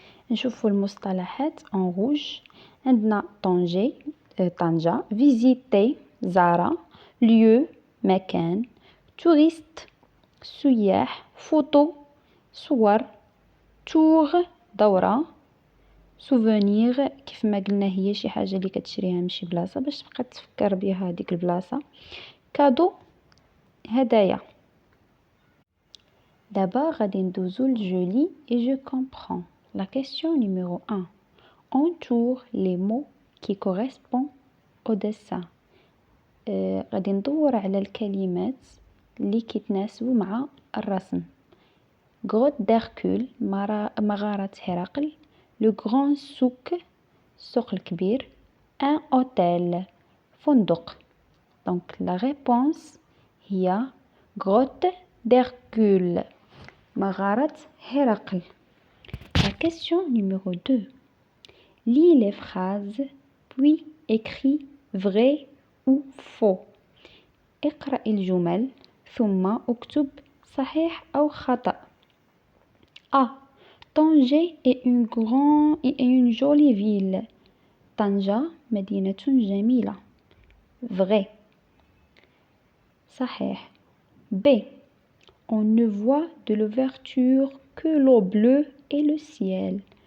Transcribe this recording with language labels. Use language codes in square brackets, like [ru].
[ar] نشوفوا المصطلحات [fr] en rouge. [ar] عندنا طنجة visiter زارة lieu مكان touriste سياح فوتو صور tour دورة souvenir كيف ما قلنا هي شي حاجة اللي كتشريها من شي بلاصة باش تبقى تفكر بها ديك البلاصة. كادو هدايا. [fr] D'abord [ar] غادي ندوزو [fr] je lis et je comprends. La question numéro 1. Entoure les mots qui correspondent au dessin. [ar] غادي ندور على الكلمات اللي كيتناسبوا مع الرسم. [fr] Grotte d'Hercule مغارة هرقل. Le grand souk [ar] السوق الكبير. [fr] Un hôtel فندق. Donc la réponse هي Grotte d'Hercule مغارة هرقل. La question numéro 2. Lis les phrases puis écris vrai ou faux. [ar] اقرأ الجمل ثم اكتب صحيح أو خطأ. [fr] A. Tanger est une jolie ville. [ar] طنجة مدينة جميلة. Vrai. صحيح. B. [fr] On ne voit de l'ouverture que l'eau bleue et le ciel.